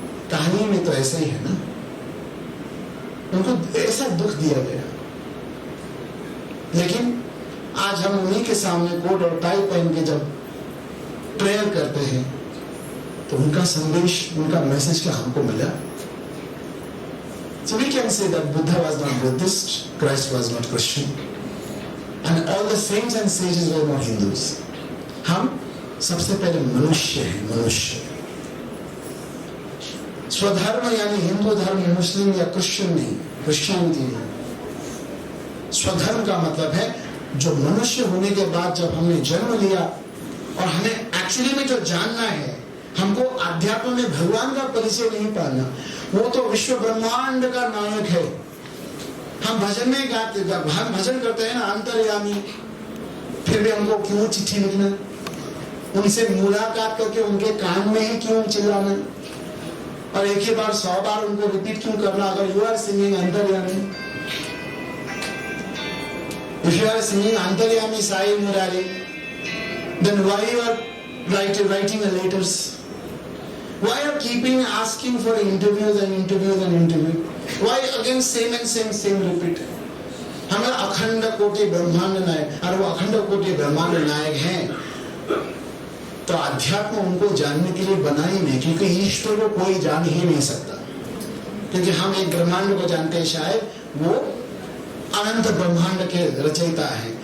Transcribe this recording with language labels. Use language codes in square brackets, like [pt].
[hi] कहानी में तो ऐसा ही है ना, उनको ऐसा दुख दिया गया। लेकिन आज हम उन्हीं के सामने कोट और टाई पहन के जब प्रेयर करते हैं तो उनका संदेश, उनका मैसेज क्या हमको मिला? [en] So we can say that Buddha was not Buddhist, Christ was not Christian, and all the saints and sages were not Hindus. [hi] हम सबसे पहले मनुष्य हैं, मनुष्य। स्वधर्म यानी हिंदू धर्म, मुस्लिम या क्रिश्चियन नहीं, क्रिश्चियनिटी नहीं। स्वधर्म का मतलब है जो मनुष्य होने के बाद जब हमने जन्म लिया और हमें एक्चुअली में जो जानना है, हमको अध्यात्म में भगवान का परिचय नहीं पाना, वो तो विश्व ब्रह्मांड का नायक है। हम भजन में गाते, हम भजन करते हैं ना, अंतर्यामी, फिर भी हमको क्यों चिट्ठी लिखना, उनसे मुलाकात करके उनके कान में ही क्यों चिल्लाना, और एक ही बार 100 बार उनको रिपीट क्यों करना? अगर [en] You are singing Antaryami, if you are singing Antaryami Sai Murari, then why you are writing the letters? Why are keeping asking for interviews and interviews and interviews? Why again same and same repeat? [hi] हमें अखंड कोटि ब्रह्मांड नायक, और वो अखंड कोटि ब्रह्मांड नायक हैं, तो अध्यात्म उनको जानने के लिए बना ही नहीं, क्योंकि ईश्वर को कोई जान ही नहीं सकता। क्योंकि हम एक ब्रह्मांड को जानते हैं, शायद वो अनंत ब्रह्मांड के रचयिता है।